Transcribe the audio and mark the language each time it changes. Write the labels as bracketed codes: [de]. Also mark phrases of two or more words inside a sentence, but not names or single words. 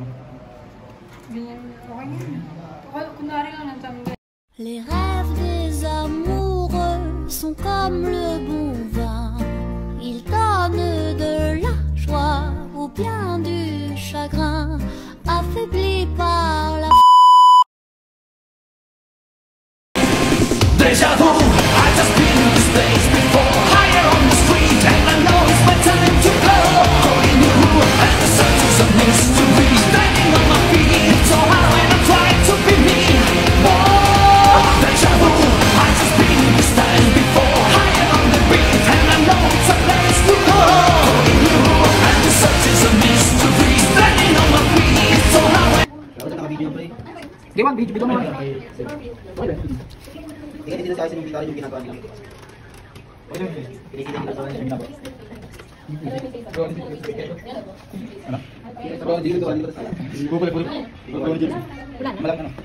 [tl] Ganyan. Okay na. Kunwari lang ng tamga. [fr] Les rêves des amoureux sont comme le bon vin. Ils donnent de la joie ou bien du chagrin, affaiblis par la [en] Deja vu, I just been in this place before. Higher on the street and I know it's my time to go. Calling you and the searches of mystery. Standing on my feet, so hard when I try to be me. Whoa, deja vu, I just been in this time before. Higher on the beat and I know it's a place to go. Calling you and the searches of mystery. Standing on my feet, so hard when. [tl] Di ba, video mo. Tingnan dito sa akin yung gitara yung ginagawa nila. Pinikita nila sa akin yung ginagawa. Ano? Dito to, dito sa akin. Google. Malaki ano?